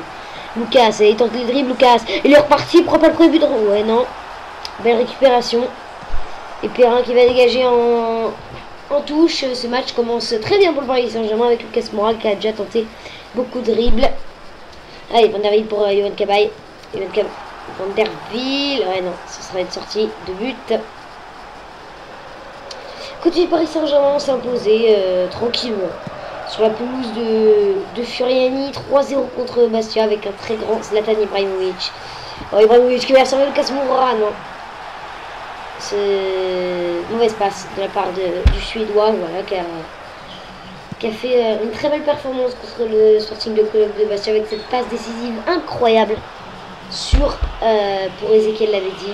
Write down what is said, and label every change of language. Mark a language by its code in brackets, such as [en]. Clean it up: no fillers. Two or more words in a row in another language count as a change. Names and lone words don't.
[fr] Lucas, il tente les dribbles, Lucas, il est reparti, pourquoi pas le premier but de... Ouais, non. Belle récupération. Et Perrin qui va dégager en touche. Ce match commence très bien pour le Paris Saint-Germain avec Lucas Moura qui a déjà tenté beaucoup de dribbles. Allez, Van der Wiel pour Yohan Cabaye. Van der Wiel, ouais non, ce sera une sortie de but. Côté Paris Saint-Germain s'est imposé tranquillement sur la pelouse de Furiani, 3-0 contre Bastia avec un très grand Zlatan Ibrahimovic. Oh, Ibrahimovic qui va servir Lucas Moura, non. C'est mauvaise passe de la part du Suédois, voilà, qui a fait une très belle performance contre le Sporting de Club de Bastia avec cette passe décisive incroyable pour Ezequiel Lavezzi.